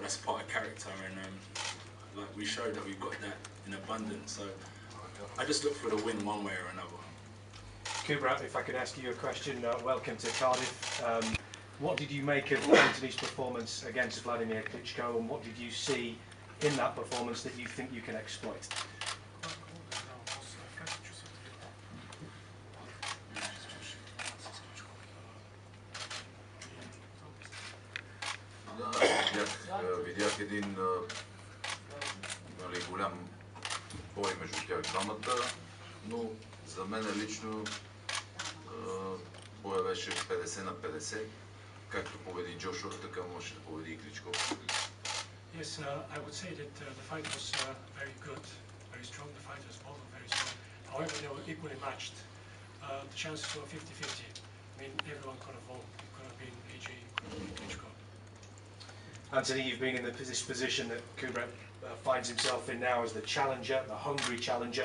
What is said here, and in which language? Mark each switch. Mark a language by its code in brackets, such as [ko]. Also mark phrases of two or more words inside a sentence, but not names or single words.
[en] That's part of character, and like we showed that we've got that in abundance. So I just look for the win one way or another. Kubrat, if I could ask you a question, welcome to Cardiff. What did you make of Anthony's performance against Vladimir Klitschko, and what did you see in that performance that you think you can exploit? [bg] Видях един голям бой между тях двамата, но за мен лично боя беше 50 на 50. Както победи Джошуа, така може да победи и Кличко. [en] Yes, I would say that the fight was very good, very strong. The fighters both were very strong. However, they were equally matched. The chances were 50-50. I mean, everyone could have won. It could have been AJ, could have been Klitschko. Anthony, you've been in this position that Kubrat finds himself in now as the challenger, the hungry challenger.